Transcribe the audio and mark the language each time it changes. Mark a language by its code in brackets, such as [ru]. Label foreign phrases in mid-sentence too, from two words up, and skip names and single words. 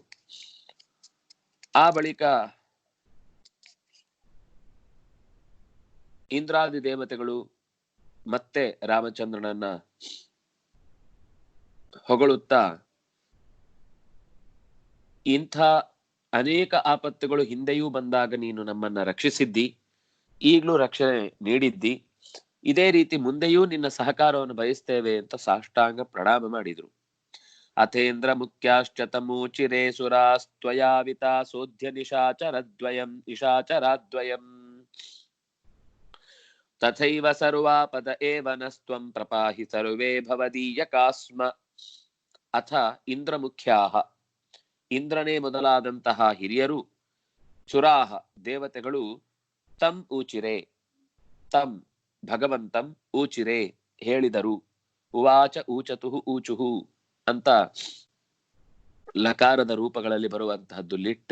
[kn] ಆ ಬಳಿಕ ಇಂದ್ರಾದಿ ದೇವತೆಗಳು ಮತ್ತೆ ರಾಮಚಂದ್ರನನ್ನ ಹೊಗಳುತ್ತಾ, ಇಂಥ ಅನೇಕ ಆಪತ್ತುಗಳು ಹಿಂದೆಯೂ ಬಂದಾಗ ನೀನು ನಮ್ಮನ್ನ ರಕ್ಷಿಸಿದ್ದಿ, ಈಗಲೂ ರಕ್ಷಣೆ ನೀಡಿದ್ದಿ, ಇದೇ ರೀತಿ ಮುಂದೆಯೂ ನಿನ್ನ ಸಹಕಾರವನ್ನು ಬಯಸ್ತೇವೆ ಅಂತ ಸಾಷ್ಟಾಂಗ ಪ್ರಣಾಮ ಮಾಡಿದ್ರು. [sa] ಅಥೇಂದ್ರ ಮುಖ್ಯಾಶ್ಚ ತಮೂಚಿರೇ ಸುರಾಸ್ತ್ವಯಾವಿತಾ ಸೋಧ್ಯ ನಿಶಾಚರಾದ್ವಯಂ ತಥೈವ ಸರ್ವಾಪದ ಏವ ನಸ್ತ್ವಂ ಪ್ರಪಾಹಿ ಸರ್ವೇ ಭವದೀಯಕಾಸ್ಮ. ಅಥ ಇಂದ್ರ ಮುಖ್ಯಾಹ, [kn] ಇಂದ್ರನೇ ಮೊದಲಾದಂತಹ ಹಿರಿಯರು, ಸುರಾಹ ದೇವತೆಗಳು, [sa] ತಂ ಊಚಿರೆ, ತಂ ಭಗವಂತಂ ಊಚಿರೆ [kn] ಹೇಳಿದರು, [sa] ಉವಾಚ ಊಚತುಹು ಊಚುಹು [kn] ಅಂತ ಲಕಾರದ ರೂಪಗಳಲ್ಲಿ ಬರುವಂತಹದ್ದು ಲಿಟ್.